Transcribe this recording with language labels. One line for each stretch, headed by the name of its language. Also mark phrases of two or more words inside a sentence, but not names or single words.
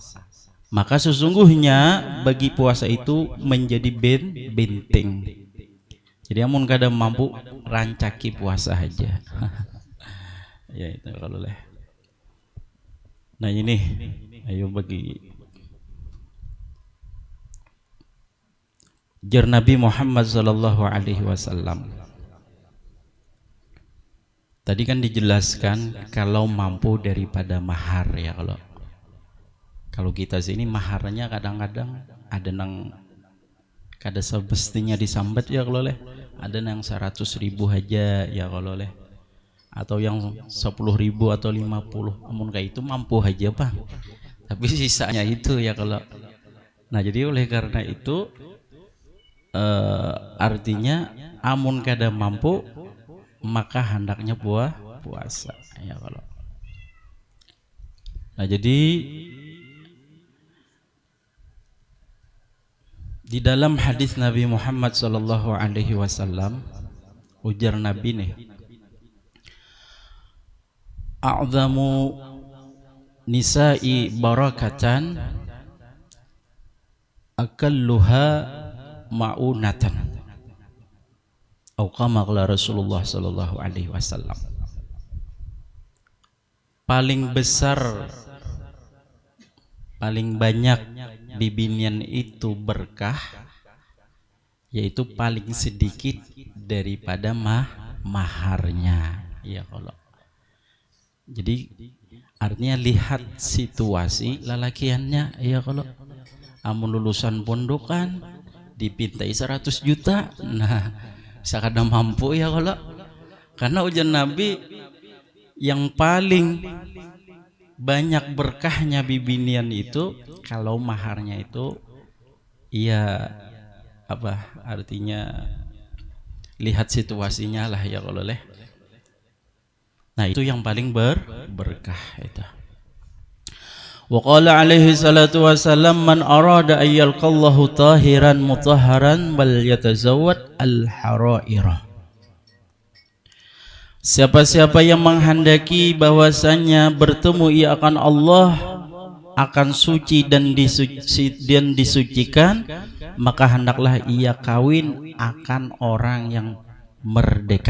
Indonesian: Maka sesungguhnya bagi puasa itu menjadi benteng.
Banjar: Jadi amun kada mampu, rancaki puasa aja. Ya itu kalau leh. Nah ini, ayo bagi jar Nabi Muhammad
Arabic: صلى الله عليه وسلم.
Banjar: Tadi kan dijelaskan kalau mampu daripada mahar, ya kalau kita sini maharnya kadang-kadang ada nang kada semestinya disambat, ya kalau leh. Ada nang 100.000 aja, ya kalau leh.
Indonesian: Atau yang 10.000 atau 50.
Banjar: Amun kayak itu mampu aja Bang. Tapi sisanya itu, ya kalau. Nah jadi oleh karena itu artinya amun kada mampu maka hendaknya puasa, ya kalau. Nah jadi di dalam hadis Nabi Muhammad
Arabic: صلى الله عليه وسلم
Banjar: ujar Nabi nih,
Arabic: أعظم النساء بركة أقلها مؤونة, atau كما قال رسول الله صلى الله عليه وسلم.
Banjar: Paling besar, paling banyak bibinian itu berkah, yaitu paling sedikit daripada maharnya, ya kalau. Jadi artinya lihat situasi lalakiannya, ya kalau. Amun lulusan pondokan dipintai 100 juta, nah sakada mampu, ya kalau. Karena ujar Nabi yang paling banyak berkahnya bibinian itu kalau maharnya itu, ya apa artinya, lihat situasinya lah, ya kalau leh.
Indonesian: Nah itu yang paling berkah itu.
Arabic: وقال عليه الصلاة والسلام، من أراد أن يلقى الله طاهرا مطهرا فليتزوج الحرائر.
Indonesian: Siapa-siapa yang menghendaki bahwasanya bertemu ia akan Allah, akan suci dan disucikan, maka hendaklah ia kawin akan orang yang merdeka.